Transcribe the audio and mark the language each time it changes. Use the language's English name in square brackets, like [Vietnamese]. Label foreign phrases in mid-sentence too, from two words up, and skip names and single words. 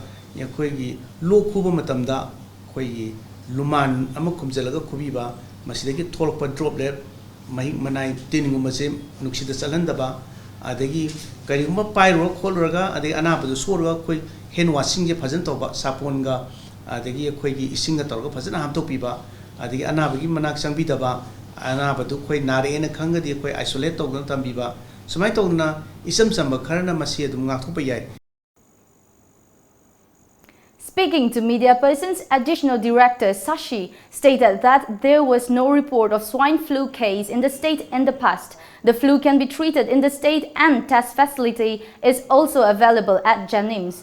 [Manipuri] yakoigi lo khuba matamda koi luman ama kumjalaga kubiba masidagi tholpa droplet mahi manai tininguma se nuksida chalandaba adagi kariguma pairo kholraga adagi anabadu sorga koi [English] hand washing [Manipuri] je phajan toba saponga adagi koi gi isinga torga phajana hamtopiba adagi anabagi manak changbidaba anabadu koi nare na khangadi koi isolate togna tambiba sumai togna isam samba kharana masi adum ngakhopa yai. [English] Speaking to media persons, Additional Director Sashi stated that there was no report of swine flu case in the state in the past. The flu can be treated in the state and test facility is also available at Janims.